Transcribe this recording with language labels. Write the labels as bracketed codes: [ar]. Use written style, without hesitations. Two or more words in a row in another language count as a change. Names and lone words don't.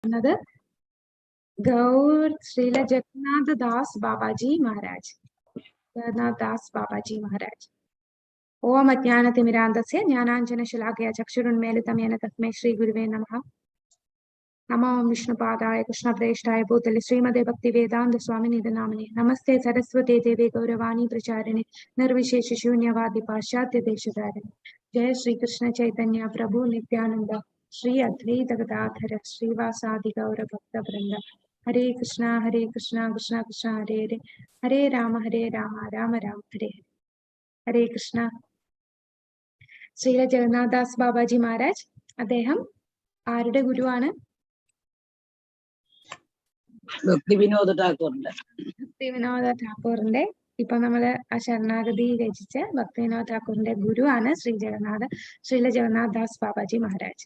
[en] another Gaur Srila Jagannath Das Babaji Maharaj. Jagannath Das Babaji Maharaj. [sa] ॐ अज्ञानतिमिरान्धस्य ज्ञानाञ्जन शलाकया चक्षुरुन्मीलितं येन तस्मै श्री गुरवे नमः. नमो विष्णुपादाय कृष्ण प्रेष्ठाय भूतले श्रीमते भक्ति वेदान्त स्वामिनि नामिने. नमस्ते सारस्वते देवे गौरवाणी प्रचारिणे निर्विशेष शून्यवादि पाश्चात्य देशतारिणे. जय श्री कृष्ण चैतन्य प्रभु नित्यानन्द श्री अद्वैत गदाधर श्रीवासादि गौर भक्त वृन्द. हरे कृष्ण कृष्ण कृष्ण हरे हरे हरे राम राम राम हरे हरे कृष्ण. [ml] Srila Jagannath Das Babaji Maharaj അദ്ദേഹം ആരുടെ ഗുരുവാണ്? ഭക്തി വിനോദ ഠാക്കൂറിന്റെ. ഭക്തി വിനോദ ഠാക്കൂറിന്റെ ഇപ്പൊ നമ്മള് ആ ശരണാഗതി രചിച്ച ഭക്തി വിനോദ ഠാക്കൂറിന്റെ ഗുരുവാണ് ശ്രീല ജഗന്നാഥ് ദാസ് ബാബാജി മഹാരാജ്.